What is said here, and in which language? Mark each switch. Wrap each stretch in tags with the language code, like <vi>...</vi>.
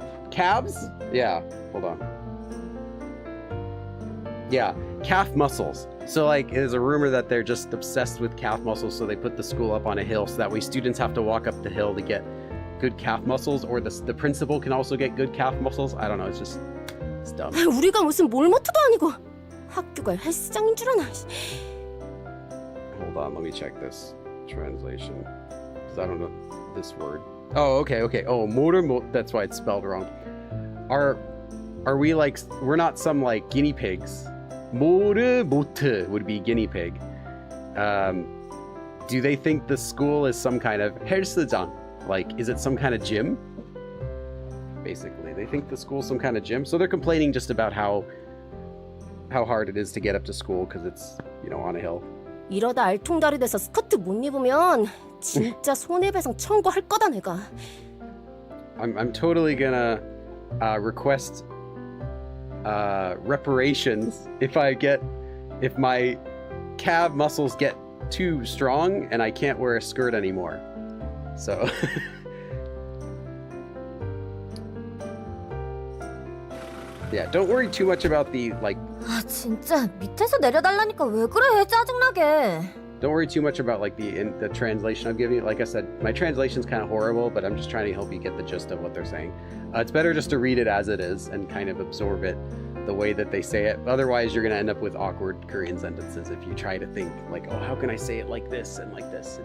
<en>Calves? Yeah, hold on. Yeah, calf muscles. So like there's a rumor that they're just obsessed with calf muscles, so they put the school up on a hill so that way students have to walk up the hill to get good calf muscles, or the principal can also get good calf muscles. I don't know, it's dumb.</en> <ko>우리가 무슨 몰모트도 아니고 학교가 헬스장인 줄 아나.</ko> <en>Hold on, let me check this translation, because I don't know this word. Oh, okay. Oh, that's why it's spelled wrong. Are we like, we're not some like guinea pigs. 모르모트 would be guinea pig. Do they think the school is some kind of 헬스장? Like, is it some kind of gym? Basically, they think the school's some kind of gym. So they're complaining just about how hard it is to get up to school because it's, on a hill.</en> <ko>이러다 알통달이 돼서 스커트 못 입으면 진짜 손해배상 청구할 거다 내가.</ko> <en>I'm totally gonna request reparations if my calf muscles get too strong and I can't wear a skirt anymore. So yeah, don't worry too much about the like.</en> <ko>아 진짜 밑에서 내려달라니까 왜 그래 짜증나게.</ko> <en>Don't worry too much about like the translation I'm giving you. Like I said, my translation's kind of horrible, but I'm just trying to help you get the gist of what they're saying. It's better just to read it as it is and kind of absorb it the way that they say it. Otherwise, you're going to end up with awkward Korean sentences if you try to think like, oh, how can I say it like this and like this?</en>